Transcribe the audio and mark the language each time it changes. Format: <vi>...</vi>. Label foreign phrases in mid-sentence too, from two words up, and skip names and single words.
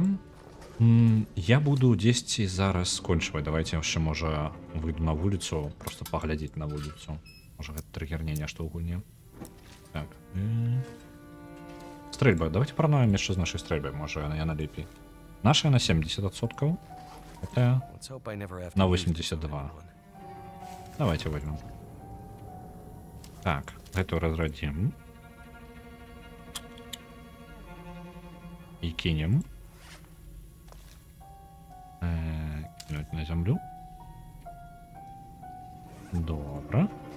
<be>Я буду дзесьці зараз скончваць. Давайте яшчэ, можа, выйду на вуліцу, просто паглядзець на вуліцу. Можа, гэта трыгерне нешта ў гульне. Так. Стрельба.</be> <ru>Давайте параноим</ru> <be>яшчэ з нашай стрельбай, можа яна лепей. Наша на 70%. Это</be> <en>Let's hope I never have to</en> <be>на</be> <en>use this on</en> <be>82.</be> <en>anyone.</en> <ru>Давайте возьмем. Так, эту разродим. И кинем. Кинуть на землю.</ru> <be>Добре.</be>